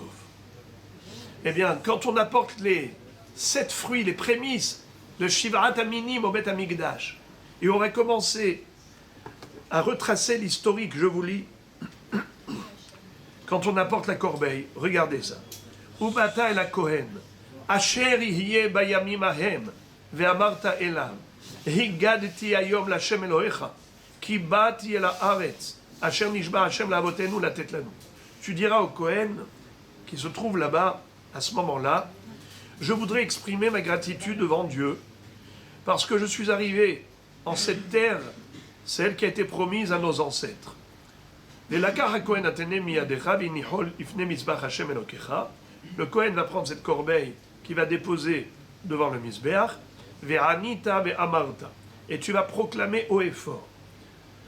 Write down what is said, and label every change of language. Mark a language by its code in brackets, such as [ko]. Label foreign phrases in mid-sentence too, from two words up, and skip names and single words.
[fr] Eh bien, quand on apporte les 7 fruits, les prémices de [he] שבעת המינים [fr] au [he] בית המקדש, [fr] et on va commencer à retracer l'historique, je vous lis, quand on apporte la corbeille, regardez ça. [he] ובאת אל הכהן אשר יהיה בימים ההם ואמרת אליו הגדתי היום להשם אלוהיך כי באתי אל הארץ אשר נשבע השם לאבותינו לתת לנו. [fr] Tu diras au Kohen, qui se trouve là-bas, à ce moment-là, je voudrais exprimer ma gratitude devant Dieu, parce que je suis arrivé en cette terre, celle qui a été promise à nos ancêtres. Le Kohen va prendre cette corbeille qui va déposer devant le Mizbeach, et tu vas proclamer haut et fort.